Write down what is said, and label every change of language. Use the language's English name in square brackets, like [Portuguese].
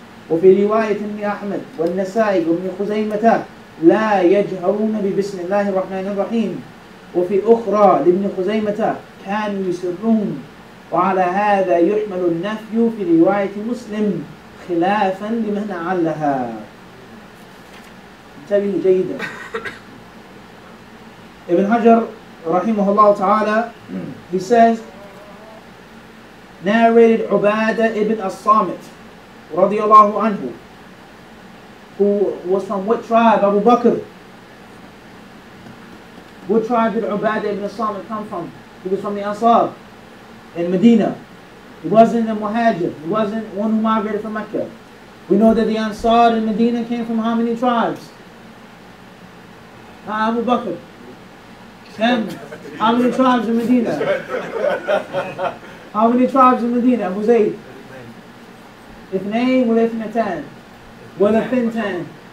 [Arabic] وفي رواية ابن أحمد والنسائي وابن خزيمة لا يجهرون ببسم الله الرحمن الرحيم. وفي أخرى لابن خزيمة كانوا يسرون. وعلى هذا يحمل النفي في رواية مسلم خلافا لمن علها. انتبهوا جيدا. [English] Ibn Hajar rahimahullah ta'ala, he says, narrated Ubadah ibn as-Samit radiyallahu anhu, who was from what tribe? Abu Bakr. What tribe did Ubadah ibn as-Samit come from? He was from the Ansar in Medina. He wasn't a Muhajir. He wasn't one who migrated from Mecca. We know that the Ansar in Medina came from how many tribes? Abu Bakr. 10. How many tribes in Medina? How many tribes in Medina? Abu Zayd. [Arabic] اثنين ولا اثنتان ولا ثنتان.